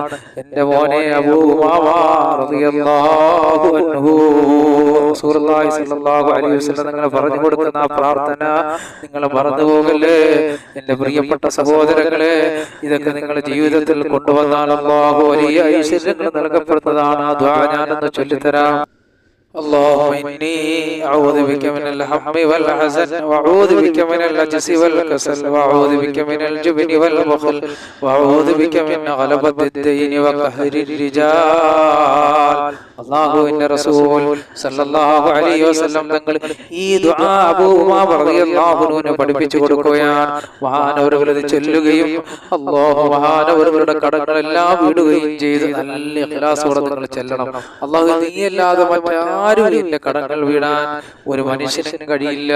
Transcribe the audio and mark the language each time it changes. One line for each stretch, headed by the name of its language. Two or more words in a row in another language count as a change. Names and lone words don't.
Malayalam: എന്റെ മോനെ അബൂ ഉമാമ
Arabic: رضي الله عنه. رسول الله صلى الله عليه وسلم
Malayalam: നിങ്ങൾ പറഞ്ഞു കൊടുക്കുന്ന ആ പ്രാർത്ഥന നിങ്ങൾ മറന്നു പോകല്ലേ. എന്റെ പ്രിയപ്പെട്ട സഹോദരങ്ങളെ, ഇതൊക്കെ നിങ്ങളുടെ ജീവിതത്തിൽ കൊണ്ടുവന്നാൽ അല്ലാഹു വലിയ ഐശ്വര്യങ്ങൾ നൽകപ്പെടുന്നതാണ്. ആ ദുആ ഞാനൊന്ന് ചൊല്ലിത്തരാം.
Arabic: اللهم إني أعوذ بك من الهم والحزن وأعوذ بك من العجز والكسل وأعوذ بك من الجبن والبخل وأعوذ بك من غلبة الدين وقهر الرجال.
Malayalam: അല്ലാഹുവിന്റെ റസൂൽ
Arabic: صلى الله عليه وسلم
Malayalam: തങ്ങൾ ഈ ദുആ അബൂ ഉമാമ
Arabic: رضي الله عنه
Malayalam: പഠിപ്പിച്ചു കൊടുക്കുകയാണ്. മഹാനവറുകൾ ഇത് ചൊല്ലുകയും അല്ലാഹു മഹാനവറുകളുടെ കടങ്ങളെല്ലാം വീടുകയും ചെയ്ത് നല്ല ഇഖ്ലാസോടെ നിങ്ങൾ ചെല്ലണം. അല്ലാഹു നീയല്ലാതെ മറ്റാരും നിന്റെ കടങ്ങൾ വീടാൻ ഒരു മനുഷ്യനും കഴിയില്ല.